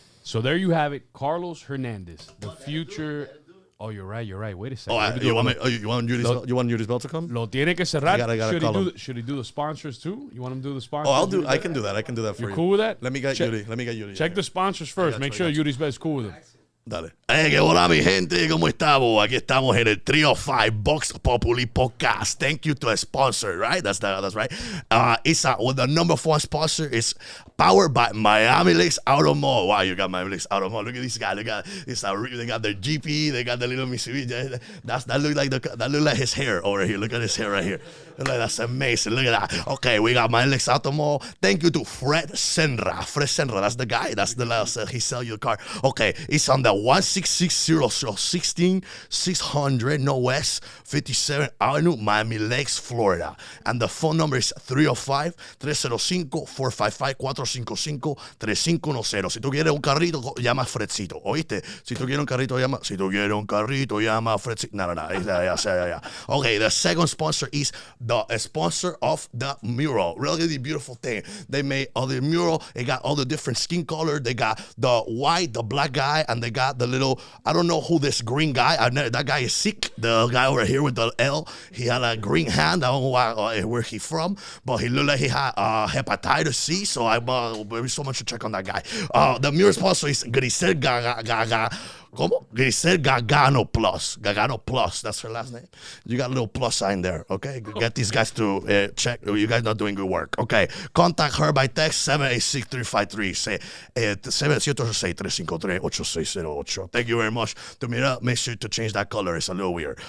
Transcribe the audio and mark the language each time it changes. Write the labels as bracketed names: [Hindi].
[English] So there you have it, Carlos Hernandez, the future. Oh, you're right. Wait a second. You want Yuri's bell to come? [Spanish] Lo tiene que cerrar. [English] I gotta Should he do the sponsors too? You want him to do the sponsors? I can do that. I can do that for you. Cool with that? Let me get Yuri. Check the sponsors first. Make sure Yuri's best cool with him. [Spanish] Dale. Que hola mi gente, ¿cómo estamos? Aquí estamos en el 305 Vox Populi podcast. [English] Thank you to a sponsor, right? That's right. The number 1 sponsor is powered by Miami Lakes Auto Mall. Wow, you got Miami Lakes Auto Mall. Look at these guys. They got their GP. They got the little Mitsubishi. That look like his hair over here. Look at his hair right here. That's amazing. Look at that. Okay, we got Miami Lakes Auto Mall. Thank you to Fred Senra. That's the guy. That's the last. He sell you the car. Okay, it's on the 16600 Northwest 57th Avenue, Miami Lakes, Florida. And the phone number is 305-305-455-455-3510. [Spanish] Si tú quieres un carrito, llama a Fredcito. ¿Oíste? Si tú quieres un carrito, llama a Fredcito. [English] No. Yeah. Okay, the second sponsor is the sponsor of the mural. Really beautiful thing. They made all the mural. They got all the different skin color. They got the white, the black guy, and they got the little, I don't know who this green guy, that guy is sick, the guy over here with the L, he had a green hand, I don't know where he from, but he looked like he had hepatitis C, so there's so much to check on that guy. The mural sponsor is Grisel ¿Cómo? Grisel Gagano Plus. That's her last name. You got a little plus sign there, okay? Get these guys to check. You guys not doing good work, okay? Contact her by text 786-353. 786-353-8608. Thank you very much. Make sure to change that color. It's a little weird.